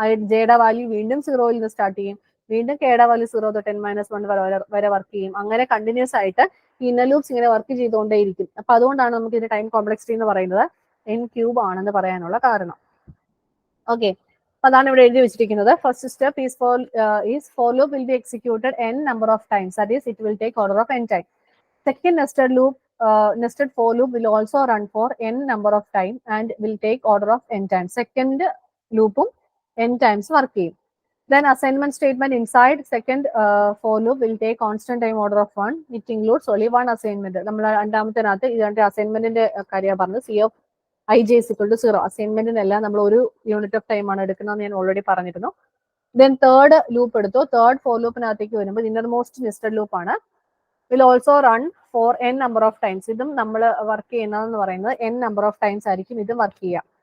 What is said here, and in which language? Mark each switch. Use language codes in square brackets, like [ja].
[ml] ജെയുടെ വാല്യൂ വീണ്ടും 0-ൽ നിന്ന് സ്റ്റാർട്ട് ചെയ്യും. വീണ്ടും കെയുടെ വാല്യൂ 0 തൊട്ട് n-1 വരെ വർക്ക് ചെയ്യും. അങ്ങനെ കണ്ടിന്യൂസ് ആയിട്ട് ഈ ഇന്നർ ലൂപ്സ് ഇങ്ങനെ വർക്ക് ചെയ്തുകൊണ്ടേയിരിക്കും. അപ്പൊ അതുകൊണ്ടാണ് നമുക്ക് ഇതിന്റെ ടൈം കോംപ്ലക്സിറ്റി എന്ന് പറയുന്നത് n³ ആണെന്ന് പറയാനുള്ള കാരണം. ഓക്കെ, അതാണ് ഇവിടെ എഴുതി വെച്ചിരിക്കുന്നത്. [en] First step is for loop will be executed n number of times, that is it will take order of n time. Second nested for loop will also run for n number of time and will take order of n times. [ml] Second loopum n times work ചെയ്യും. [en] Then assignment statement inside second for loop will take constant time order of 1. It includes only one assignment. [ml] നമ്മൾ രണ്ടാമത്തേനകത്ത് ഇതിന്റെ അസൈൻമെന്റിന്റെ കാര്യമാണ് പറഞ്ഞത്. C of ij = 0. അസൈൻമെന്റിനെല്ലാം നമ്മൾ ഒരു unit of time ആണ് എടുക്കുന്നത്, ഞാൻ ഓൾറെഡി പറഞ്ഞിരുന്നു. ദെൻ തേർഡ് ലൂപ്പ് എടുത്തു. തേർഡ് ഫോർ ലൂപ്പിനകത്തേക്ക് വരുമ്പോൾ ഇന്നർമോസ്റ്റ് നെസ്റ്റഡ് ലൂപ്പ് ആണ്. [en] Will also run for n number of times. [ml] ഇതും നമ്മൾ വർക്ക് ചെയ്യുന്നതെന്ന് പറയുന്നത് n number of times ആയിരിക്കും ഇതും വർക്ക് ചെയ്യുക.